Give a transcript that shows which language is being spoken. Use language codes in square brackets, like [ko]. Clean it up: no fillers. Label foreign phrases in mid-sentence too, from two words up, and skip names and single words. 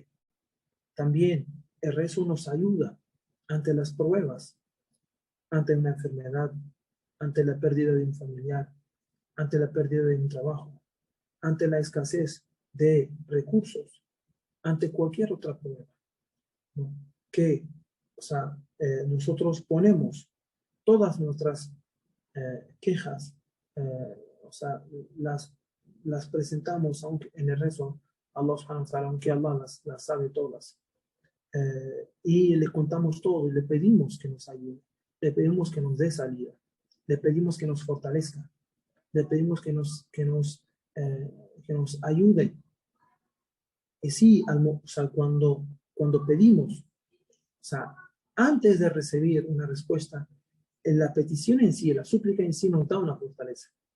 [es] También el rezo nos ayuda ante las pruebas, ante una enfermedad, ante la pérdida de un familiar, ante la pérdida de un trabajo, ante la escasez de recursos, ante cualquier otra prueba, ¿no? Que, o sea, nosotros ponemos todas nuestras quejas, o sea, las presentamos aunque en el rezo a [ar] الله سبحانه وتعالى, [es] aunque Allah las sabe todas. Y le contamos todo y le pedimos que nos ayude, le pedimos que nos dé salida, le pedimos que nos fortalezca, le pedimos que nos ayude. Y sí, o sea, cuando pedimos, o sea, antes de recibir una respuesta, en la petición en sí, la súplica en sí nos da una fortaleza.